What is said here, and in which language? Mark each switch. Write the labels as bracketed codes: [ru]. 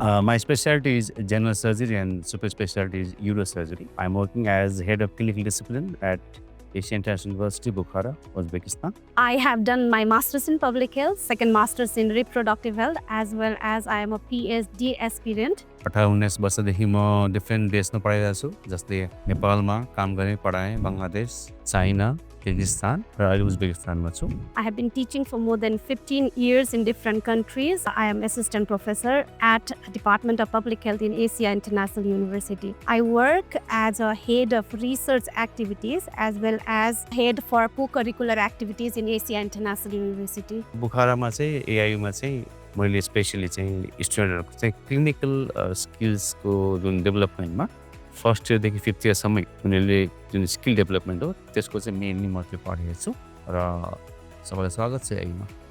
[en] My specialty is general surgery and super specialty is neurosurgery. I'm working as head of clinical discipline at Asian International University, Bukhara, Uzbekistan. I have done my master's in public health, second master's in reproductive health, as well as I am a PhD aspirant. [ne] 18-19 वर्षदेखि म different देशमा पढाइरहेको छु, जस्तै नेपालमा काम गरेँ, पढाएँ, बङ्गलादेश, चाइना, किर्गिस्तान र अहिले उज्बेकिस्तानमा छु. [en] I have been teaching for more than 15 years in different countries. I am assistant professor at Department of Public Health in Asia International University. I work as a head of research activities as well as head for co-curricular activities in Asia International University. [ne] बुखारामा चाहिँ एआईमा चाहिँ मैले specially चाहिँ स्टुडेन्टहरूको चाहिँ clinical स्किल्सको जुन डेभलपमेन्टमा first इयरदेखि fifth इयरसम्म उनीहरूले जुन skill development हो त्यसको चाहिँ मेनली म त्यो पढेको छु र सबैलाई स्वागत छ एआईमा.